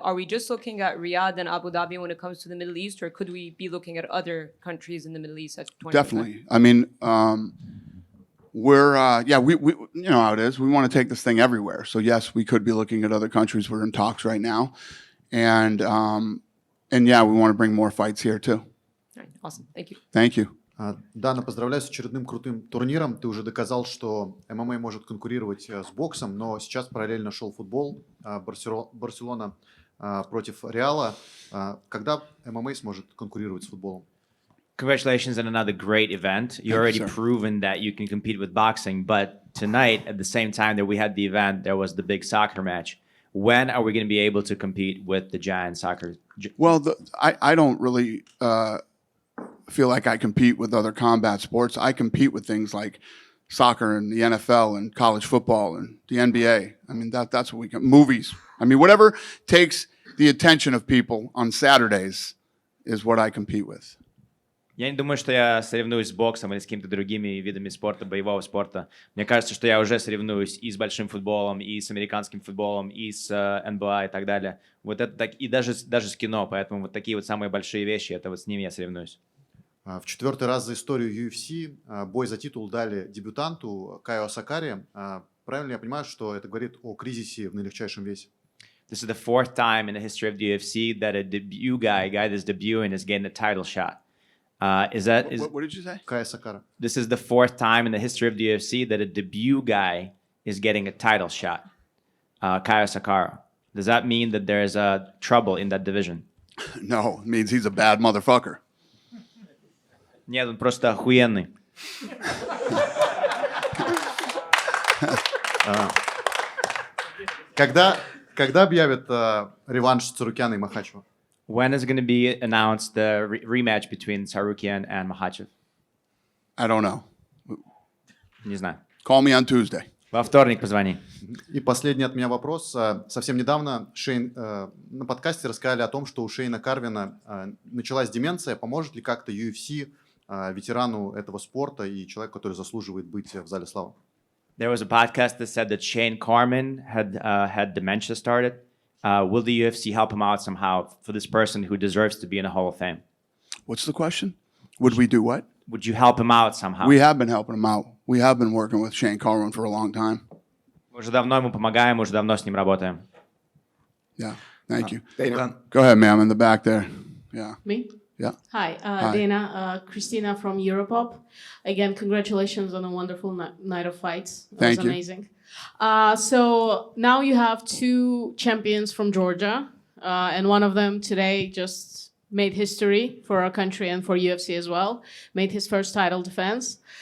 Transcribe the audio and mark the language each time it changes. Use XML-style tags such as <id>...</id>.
<en>Are we just looking at Riyadh and Abu Dhabi when it comes to the Middle East, or could we be looking at other countries in the Middle East at 2025? Definitely. I mean, we're we you know how it is. We want to take this thing everywhere. So yes, we could be looking at other countries. We're in talks right now, and we want to bring more fights here too. All right, awesome. Thank you. Thank you.</en> <ru>Дана, поздравляю с очередным крутым турниром. Ты уже доказал, что ММА может конкурировать с боксом, но сейчас параллельно шел футбол. Барселона против Реала. Когда ММА сможет конкурировать с футболом?</ru> <en>Congratulations on another great event. You already proven that you can compete with boxing, but tonight, at the same time that we had the event, there was the big soccer match. When are we going to be able to compete with the giant soccer? Well, I don't really feel like I compete with other combat sports. I compete with things like soccer and the NFL and college football and the NBA. I mean, that's what we can. Movies. I mean, whatever takes the attention of people on Saturdays is what I compete with.</en> <ru>Я не думаю, что я соревнуюсь с боксом или с какими-то другими видами спорта, боевого спорта. Мне кажется, что я уже соревнуюсь и с большим футболом, и с американским футболом, и с НБА и так далее. Вот это так, и даже с кино, поэтому вот такие вот самые большие вещи, это вот с ними я соревнуюсь. В четвертый раз за историю UFC бой за титул дали дебютанту Кайо Сакари. Правильно я понимаю, что это говорит о кризисе в наилегчайшем весе?</ru> <en>This is the fourth time in the history of the UFC that a debut guy that's debuting is getting a title shot. What did you say?</en> <ru>Кайо Сакара.</ru> <en>This is the fourth time in the history of the UFC that a debut guy is getting a title shot. Kaiyo Sakara. Does that mean that there's trouble in that division? No, it means he's a bad motherfucker.</en> <ru>Нет, он просто охуенный. Когда объявят реванш Царукяна и Махачева?</ru> <en>When is going to be announced the rematch between Tsarukyan and Makhachev? I don't know.</en> <ru>Не знаю.</ru> <en>Call me on Tuesday.</en> <ru>Во вторник позвони. И последний от меня вопрос. Совсем недавно на подкасте рассказали о том, что у Шейна Карвина началась деменция. Поможет ли как-то UFC ветерану этого спорта и человеку, который заслуживает быть в зале славы?</ru> <en>There was a podcast that said that Shane Carman had dementia started. Will the UFC help him out somehow for this person who deserves to be in the Hall of Fame? What's the question? Would we do what? Would you help him out somehow? We have been helping him out. We have been working with Shane Carwin for a long time.</en> <ru>Мы уже давно ему помогаем, мы уже давно с ним работаем.</ru> <en>Yeah, thank you. Go ahead, ma'am, in the back there. Yeah. Me? Yeah. Hi, Hi. Dana, Christina from Europop. Again, congratulations on a wonderful night of fights. It Thank was you. amazing. So now you have two champions from Georgia, and one of them today just made history for our country and for UFC as well, made his first title defense.</en>